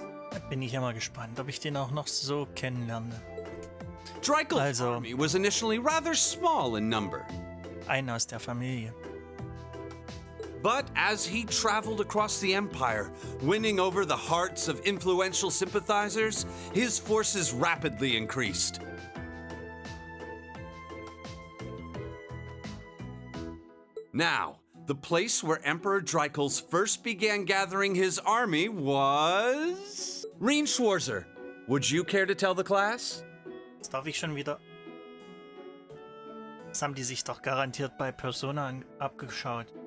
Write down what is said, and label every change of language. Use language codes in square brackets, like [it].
[de] Da bin ich ja mal gespannt, ob ich den auch noch so kennenlerne. [en] Dreikels' army was initially rather small in number. [de] Ein aus der Familie. [en] But as he traveled across the empire, winning over the hearts of influential sympathizers, his forces rapidly increased. Now, the place where Emperor Dreikels first began gathering his army was... Rean Schwarzer. Would you care to tell the class? [de] Das darf ich schon wieder. Das haben die sich doch garantiert bei Persona abgeschaut.